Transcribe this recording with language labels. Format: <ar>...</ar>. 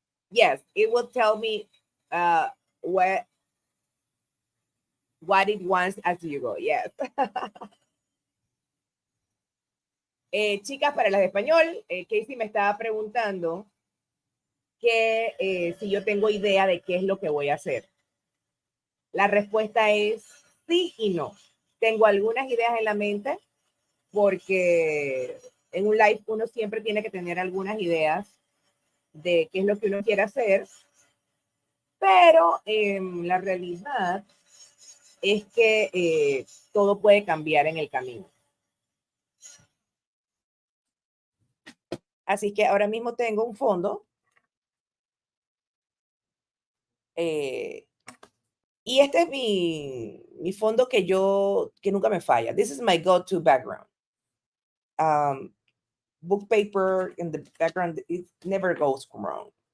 <en>Yes, it will tell me uh what it wants as you go. Yes.</en> <es>Chicas, para las de español, Casey me estaba preguntando que si yo tengo idea de qué es lo que voy a hacer. La respuesta es sí y no. Tengo algunas ideas en la mente porque en un live uno siempre tiene que tener algunas ideas de qué es lo que uno quiere hacer, pero la realidad es que todo puede cambiar en el camino. Así que ahora mismo tengo un fondo y este es mi fondo que nunca me falla.</es> <en>This is my go-to background. Book paper in the background, it never goes wrong.</en>